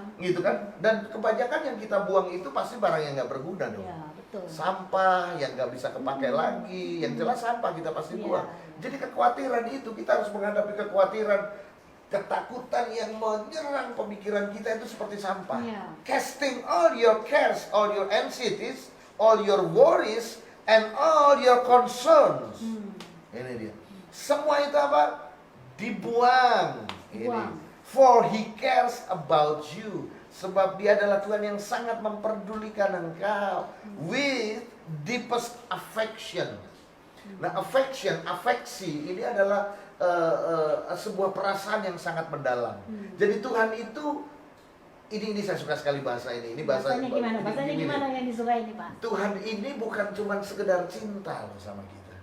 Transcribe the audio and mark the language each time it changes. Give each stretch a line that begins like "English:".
Indonesian: gitu kan? Dan kebanyakan yang kita buang itu pasti barang yang nggak berguna dong. Iya, betul. Sampah yang nggak bisa kepakai lagi, yang jelas sampah kita pasti Iya. buang. Jadi kekhawatiran itu kita harus menghadapi kekhawatiran, ketakutan yang menyerang pemikiran kita itu seperti sampah. Iya.
English: Casting all your cares, all your anxieties, all your worries, and all your concerns.
Indonesian: Ini dia. Semua itu apa? Dibuang. Ini. Buang.
English: For he cares about you.
Indonesian: Sebab dia adalah Tuhan yang sangat memperdulikan engkau.
English: With deepest affection.
Indonesian: Nah, afeksi ini adalah sebuah perasaan yang sangat mendalam. Jadi Tuhan itu, ini saya suka sekali bahasa ini. Ini bahasa Bahasanya gimana? Bahasanya ini. gimana yang disukai ini, Pak? Tuhan ini bukan cuma sekedar cinta loh sama kita.